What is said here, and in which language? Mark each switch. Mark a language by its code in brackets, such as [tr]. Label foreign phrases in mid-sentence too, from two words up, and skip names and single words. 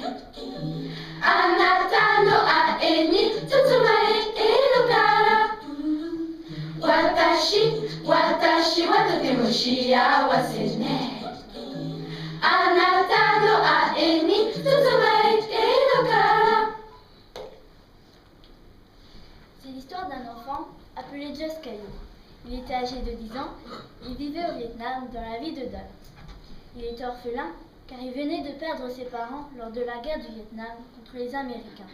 [ja] あなたの愛に包まれているから。私はとても幸せね。あなたの愛に包まれているから。 [fr] C'est l'histoire d'un enfant appelé Just Caillou. Il était âgé de 10 ans. Il vivait au Vietnam dans la ville de Dal. Il était orphelin car il venait de perdre ses parents lors de la guerre du Vietnam contre les Américains.